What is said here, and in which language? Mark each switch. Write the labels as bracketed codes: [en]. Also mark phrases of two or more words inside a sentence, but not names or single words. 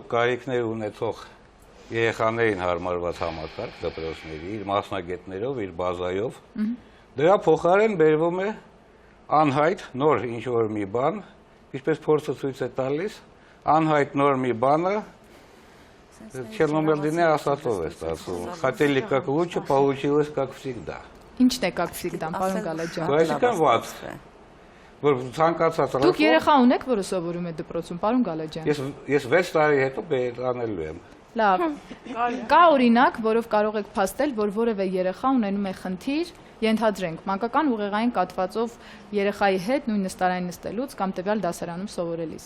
[hy] կարիքներ ունեցող երեխաներին հարմարված համակարգ դպրոցների, իր մասնագետներով, իր բազայով, դրա փոխարեն բերվում է անհայտ նոր ինչ-որ մի բան, ինչպես փորձը ցույց է տալիս, անհայտ նոր մի բանը, Չերնոբիլդինի ասածով է ստացվում, [ru] хотели как лучше, получилось как всегда։ [hy] Ինչն է [ru] как всегда, [hy] պարոն Գալաջյան։ Այսինքն ված, որ ցանկացած Դուք երեխա ունեք, որը սովորում է դպրոցում, պարոն Գալաջյան։ Ես 6 տարի հետո բերանելու եմ։ Լավ։ Կա օրինակ, որով կարող եք փաստել, որ որևէ երեխա ունենում է խնդիր, ենթադրենք, մանկական ուղեղային կաթվածով երեխայի հետ նույն նստարանին նստելուց կամ տվյալ դասարանում սովորելիս։